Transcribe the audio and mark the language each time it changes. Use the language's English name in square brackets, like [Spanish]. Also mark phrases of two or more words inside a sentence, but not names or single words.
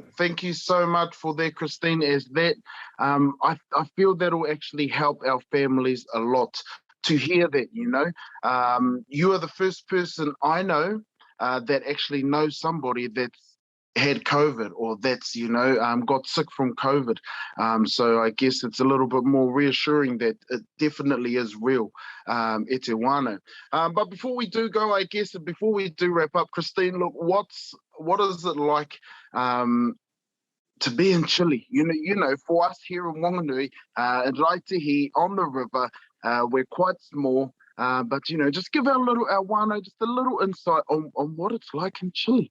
[English] Thank you so much for that, Christine. As that, I feel that will actually help our families a lot to hear that. You are the first person I know that actually knows somebody that's had COVID, or that's got sick from COVID. So I guess it's a little bit more reassuring that it definitely is real, [Māori] e te wānau. [English] But before we do go, I guess, before we do wrap up, Christine, look, what is it like to be in Chile? For us here in Wanganui, in Raetihi on the river, we're quite small. But, just give our wāno just a little insight on what it's like in Chile.